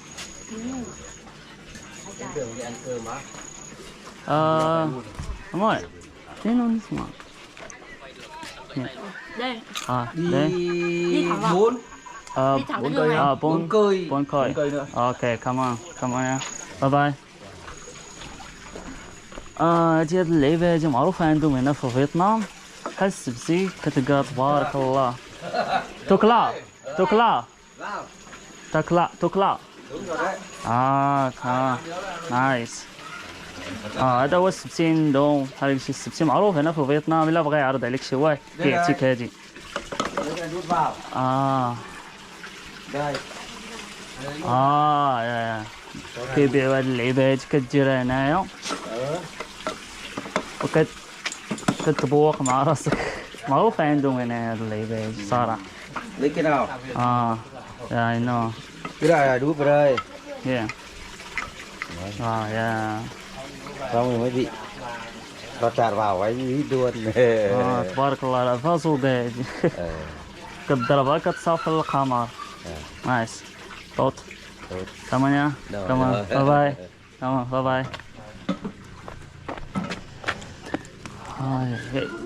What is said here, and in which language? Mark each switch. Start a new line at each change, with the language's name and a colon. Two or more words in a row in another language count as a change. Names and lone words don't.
Vietnamese: Tưởng đi ăn cơm á. Đúng rồi. Thế nó mà. Đây. Đây. Đi thẳng vào. 4 cây. 4 cây. 4 cây nữa.
English: Okay, come on nha. Bye bye.
Arabic: هاد اللعيبه هادي معروفه عندهم هنا في فيتنام، بحال السبسي كتلقى تبارك الله. توكلا توكلا توكلا توكلا. نايس. هذا هو السبسي عندهم، بحال شي السبسي معروف هنا في فيتنام. الا بغى يعرض عليك شي واحد كيعطيك هادي. يا كيبيعوا هاد اللعيبه هادي كديرها هنايا كتبوق مع راسك. معروفه عندهم هنا هاد اللعيبه هادي صراحه.
Vietnamese: Lấy cái nào?
English: Yeah, I know.
Vietnamese: Cái này là đúp ở đây.
English: Yeah. Yeah.
Vietnamese: Xong rồi mới bị nó tràn vào cái ý luôn.
Arabic: تبارك الله العافية زوبة هادي. كتضربها كتصافي القمر. نايس. طوط. تمام. تمام.
English: bye bye.
Arabic: تمام
English: bye bye.
Arabic: هاي.